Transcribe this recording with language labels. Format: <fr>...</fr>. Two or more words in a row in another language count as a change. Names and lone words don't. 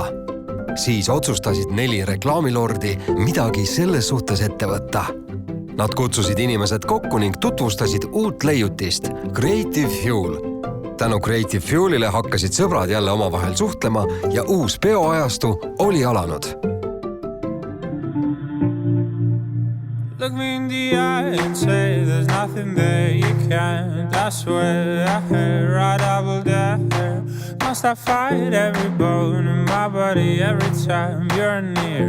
<et>Siis otsustasid 4 reklaamilordi midagi selles suhtes ette võtta. Nad kutsusid inimesed kokku ning tutvustasid uut leiutist Creative Fuel. Tänu Creative Fuelile hakkasid sõbrad jälle omavahel suhtlema ja uus peoajastu oli alanud.</et> <en>Look me in the eye and say there's nothing there you can't. I swear I heard right double dare. Must I fight every bone in my body every time you're near?</en>